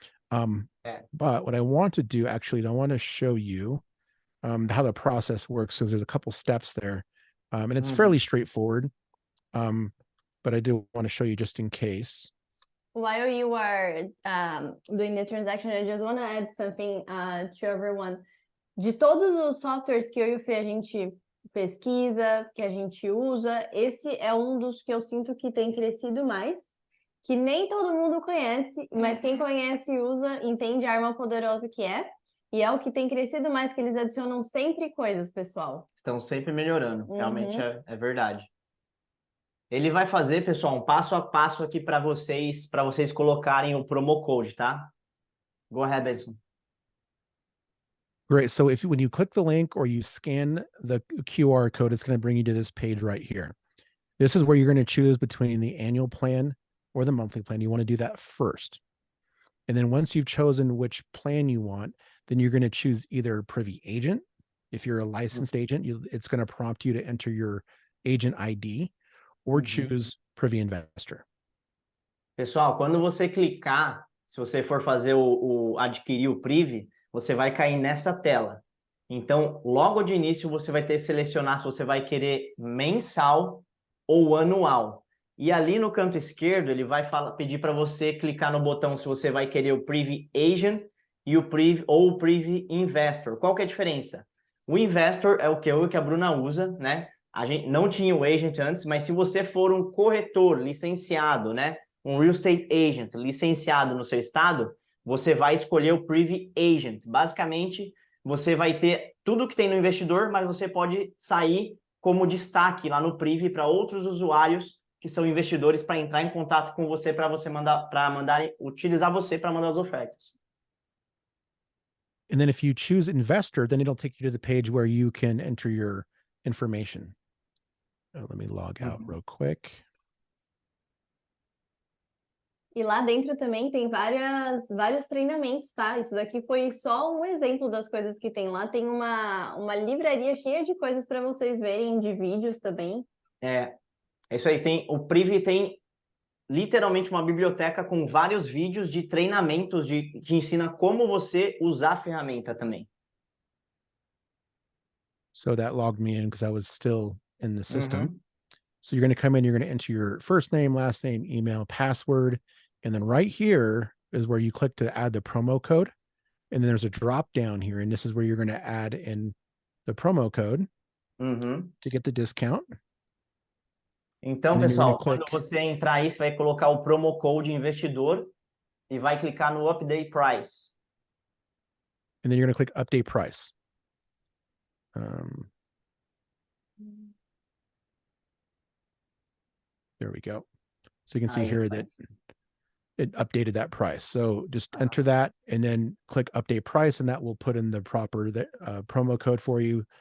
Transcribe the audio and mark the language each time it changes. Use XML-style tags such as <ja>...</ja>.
<en>But what I want to do actually is I want to show you how the process works, because there's a couple steps there. And it's fairly straightforward, but I do want to show you just in case. While you are doing the transaction, I just want to add something to everyone.</en> <pt>De todos os softwares que eu e o Fê a gente pesquisa, que a gente usa, esse é um dos que eu sinto que tem crescido mais, que nem todo mundo conhece, mas quem conhece e usa entende a arma poderosa que é. E é o que tem crescido mais, que eles adicionam sempre coisas, pessoal. Estão sempre melhorando, realmente é verdade. Ele vai fazer, pessoal, um passo a passo aqui para vocês colocarem o promo code, tá?</pt> <en>Go ahead, Benson. Great. So when you click the link or you scan the QR code, it's going to bring you to this page right here. This is where you're going to choose between the annual plan or the monthly plan. You want to do that first. And then once you've chosen which plan you want, then you're going to choose either Privy agent. If you're a licensed agent, it's going to prompt you to enter your agent ID, or choose Privy investor.</en> <pt>Pessoal, quando você clicar, se você for fazer adquirir o Privy, você vai cair nessa tela. Então, logo de início, você vai ter que selecionar se você vai querer mensal ou anual. E ali no canto esquerdo, ele vai pedir para você clicar no botão se você vai querer o Privy Agent e o Privy Investor. Qual que é a diferença? O Investor é o que eu e a Bruna usa, né? A gente não tinha o Agent antes, mas se você for um corretor licenciado, né? Um Real Estate Agent licenciado no seu estado, você vai escolher o Privy Agent. Basicamente, você vai ter tudo que tem no investidor, mas você pode sair como destaque lá no Privy para outros usuários que são investidores para entrar em contato com você para utilizar você para mandar as ofertas.</pt> <en>And then if you choose investor, then it'll take you to the page where you can enter your information. Let me log out real quick.</en> <pt>E lá dentro também tem vários treinamentos, tá? Isso daqui foi só um exemplo das coisas que tem lá. Tem uma livraria cheia de coisas para vocês verem, de vídeos também. É isso aí. O Privy tem literalmente uma biblioteca com vários vídeos de treinamentos que ensina como você usar a ferramenta também.</pt> <en>So that logged me in because I was still in the system. So you're going to come in, you're going to enter your first name, last name, email, password. And then right here is where you click to add the promo code. And then there's a drop down here. And this is where you're going to add in the promo code to get the discount.</en> <pt>Então, pessoal, quando você entrar aí, você vai colocar o promo code investidor e vai clicar no Update Price.</pt> <en>And then you're going to click Update Price. There we go. So you can see here that it updated that price. So just enter that and then click Update Price, and that will put in the proper promo code for you.</en>